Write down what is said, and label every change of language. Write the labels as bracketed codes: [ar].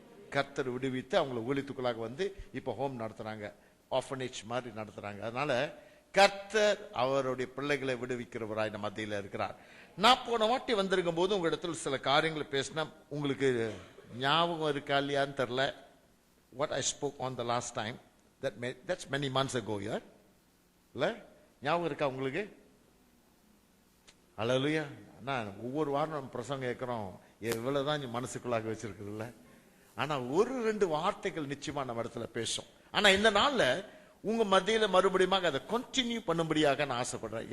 [ta] கர்த்தர் விடுவித்து அவங்கள ஊழியத்துக்குள்ளாக இப்போ ஹோம் நடத்துறாங்க. ஆர்ஃபனேஜ் மாதிரி நடத்துறாங்க. அதனால கர்த்தர் அவருடைய பிள்ளைகளை விடுவிக்கிறவராய் நம்ம மத்தியில் இருக்கிறார். நான் போன வாட்டி வந்திருக்கும் போது உங்க இடத்துல சில காரியங்களை பேசினா உங்களுக்கு ஞாபகம் இருக்கா இல்லையான்னு தெரியல. [en] What I spoke on the last time, that's many months ago. [ta] இல்ல ஞாபகம் இருக்கா உங்களுக்கு? ஹல்லேலூயா. நான் ஒவ்வொரு வாரம் நம்ம பிரசங்கம் கேட்கிறோம். எவ்வளவுதான் நீ மனசுக்குள்ளாக வச்சிருக்குதுல்ல. ஆனா ஒரு 2 வார்த்தைகள் நிச்சயமா நம்ம இடத்துல பேசும். ஆனா இந்த நாள்ல உங்க மத்தியில மறுபடியும் அதை கண்டினியூ பண்ணும்படியாக நான் ஆசைப்படுறேன்.